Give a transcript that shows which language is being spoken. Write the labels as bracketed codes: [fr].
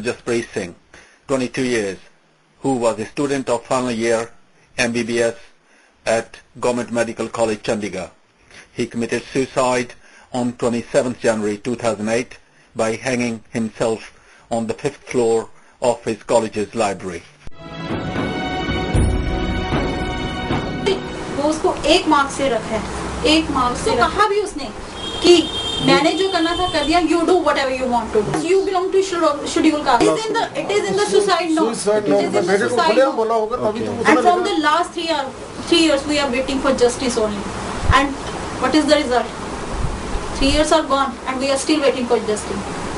[en] Jaspreet Singh, 22 years, who was a student of final year MBBS at Government Medical College, Chandigarh. He committed suicide on 27th January 2008 by hanging himself on the 5th floor of his college's library. [hi] वो उसको 1 marks से रखा है, 1 marks से कहा भी उसने कि मैंने जो करना था कर दिया. [en] You do whatever you want to do. You belong to schedule caste. It is in the suicide note. It is in the suicide note. And from the last 3 years we are waiting for justice only. And what is the result? 3 years are gone and we are still waiting for justice.